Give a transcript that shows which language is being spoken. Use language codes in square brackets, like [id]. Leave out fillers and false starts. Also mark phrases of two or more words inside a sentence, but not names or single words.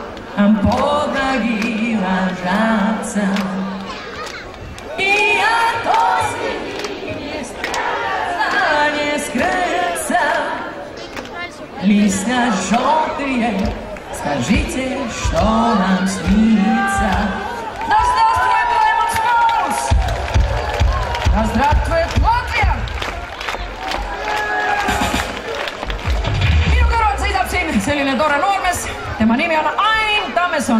[ru] под ноги ложатся. И от осени не скрыться. Листья желтые, скажите, что нам снится. Да здравствует Лемон Споус! Да здравствует Латвия! [et] Minu kõrval seisab siin selline tore noormees, tema nimi on Ain Tammeson.